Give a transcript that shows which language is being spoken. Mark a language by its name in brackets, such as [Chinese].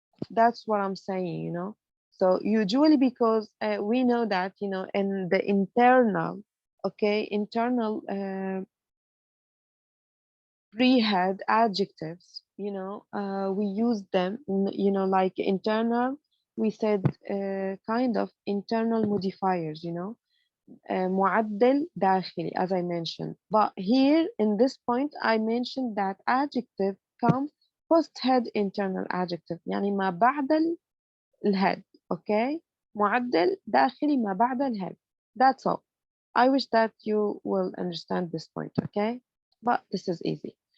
[English] That's what I'm saying, So usually because we know that, in the internal, okay, internal pre-head adjectives, we use them, like internal, we said kind of internal modifiers, [Arabic] معدل داخلي, [English] as I mentioned. But here in this point, I mentioned that adjective comes post-head internal adjective, [Arabic] يعني ما بعد الhead, [English] okay? [Arabic] معدل داخلي ما بعد الhead. [English] That's all. I wish that you will understand this point, okay? But this is easy.